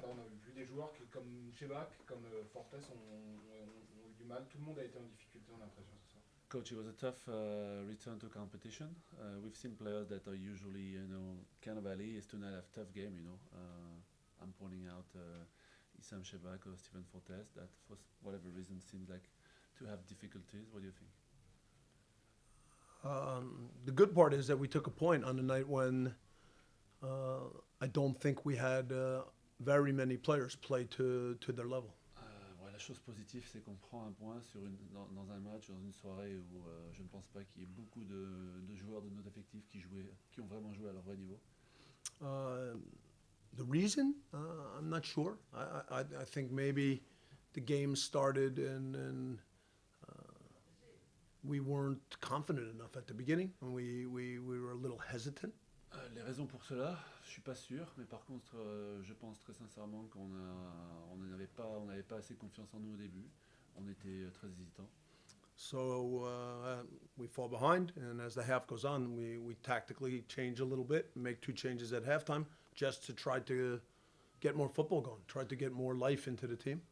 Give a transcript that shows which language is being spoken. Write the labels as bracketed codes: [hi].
[fr] Là, on a vu des joueurs qui, comme Chebak, comme Fortes, ont eu du mal. Tout le monde a été en difficulté, on a l'impression ce soir. [en] Coach, it was a tough return to competition. We've seen players that are usually, Cannavale is tonight have tough game. I'm pointing out Issam Shebak or Stephen Fortes that for whatever reason seems like to have difficulties. What do you think? The good part is that we took a point on the night when I don't think we had very many players play to their level. [fr] Ouais, la chose positive, c'est qu'on prend un point dans un match, dans une soirée où je ne pense pas qu'il y ait beaucoup de joueurs de notre effectif qui ont vraiment joué à leur vrai niveau. [en] The reason, I'm not sure. I think maybe the game started and we weren't confident enough at the beginning, and we were a little hesitant. [fr] Les raisons pour cela, je suis pas sûr, mais par contre, je pense très sincèrement on n'avait pas assez confiance en nous au début. On était très hésitants. [en] So we fall behind, and as the half goes on, we tactically change a little bit, make 2 changes at halftime, just to try to get more football going, try to get more life into the team.